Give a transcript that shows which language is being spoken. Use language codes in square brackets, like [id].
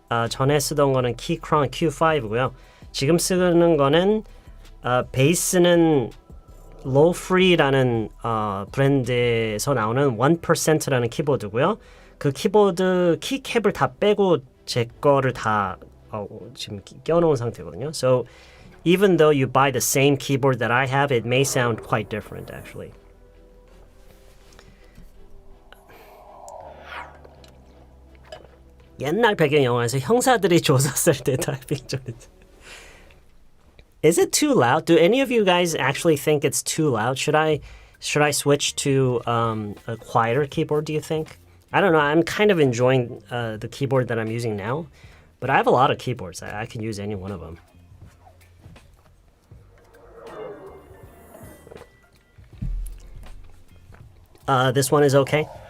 [ko] 전에 쓰던 거는 Keychron Q5고요. 지금 쓰는 거는 베이스는 Lowfree라는 브랜드에서 나오는 1%라는 키보드고요. 그 키보드 키캡을 다 빼고 제 거를 다 지금 껴놓은 상태거든요. [en] So even though you buy the same keyboard that I have, it may sound quite different actually. [ko] 옛날 배경 영화에서 형사들이 조사 쓸 때 타이핑 좀. [en] Is it too loud? Do any of you guys actually think it's too loud? Should I switch to a quieter keyboard, do you think? I don't know. I'm kind of enjoying the keyboard that I'm using now, but I have a lot of keyboards. I can use any one of them. This one is okay.